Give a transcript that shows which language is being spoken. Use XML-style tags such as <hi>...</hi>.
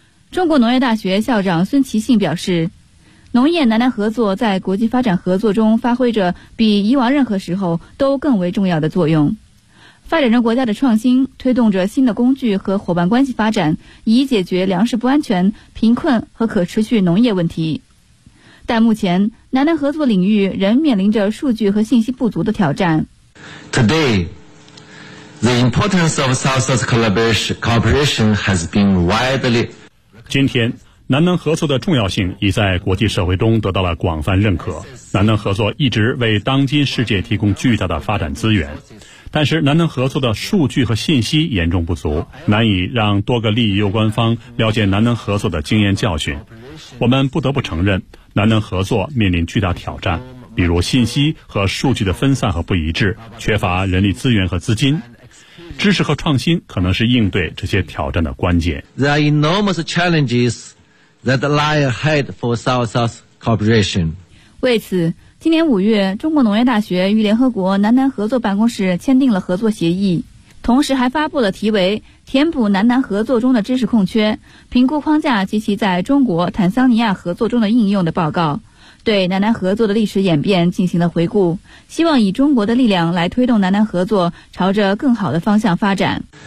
<zh>中国农业大学校长孙奇信表示，农业南南合作在国际发展合作中发挥着比以往任何时候都更为重要的作用。发展中国家的创新推动着新的工具和伙伴关系发展，以解决粮食不安全、贫困和可持续农业问题。但目前，南南合作领域仍面临着数据和信息不足的挑战。</zh> <en>Today, the importance of South-South cooperation has been widely.</en> <zh>今天，南南合作的重要性已在国际社会中得到了广泛认可。南南合作一直为当今世界提供巨大的发展资源。但是南南合作的数据和信息严重不足，难以让多个利益攸关方了解南南合作的经验教训。我们不得不承认，南南合作面临巨大挑战，比如信息和数据的分散和不一致，缺乏人力资源和资金。知识和创新可能是应对这些挑战的关键。</zh> <en>There are enormous challenges that lie ahead for South-South cooperation.</en> <zh>为此，今年5月，中国农业大学与联合国南南合作办公室签订了合作协议，同时还发布了题为《填补南南合作中的知识空缺，评估框架及其在中国、坦桑尼亚合作中的应用》的报告，对南南合作的历史演变进行了回顾，希望以中国的力量来推动南南合作朝着更好的方向发展。</zh>